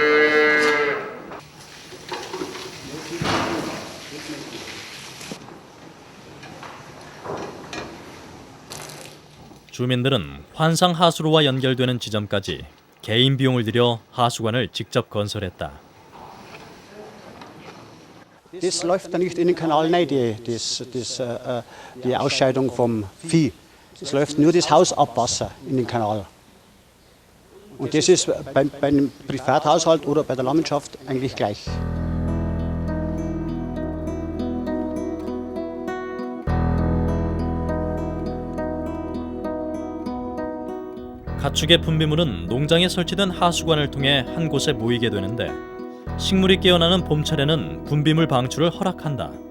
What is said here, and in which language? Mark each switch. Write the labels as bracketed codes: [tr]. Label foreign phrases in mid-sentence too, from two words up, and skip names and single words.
[ko] 주민들은 환상 하수로와 연결되는 지점까지 개인 비용을 들여 하수관을 직접 건설했다. [de] Das läuft dann nicht in den Kanal rein, die Ausscheidung vom Vieh. Es läuft nur das Hausabwasser in den Kanal. Und das ist beim Privathaushalt oder bei der Landwirtschaft eigentlich gleich. [ko] 가축의 분비물은 농장에 설치된 하수관을 통해 한 곳에 모이게 되는데 식물이 깨어나는 봄철에는 분비물 방출을 허락한다.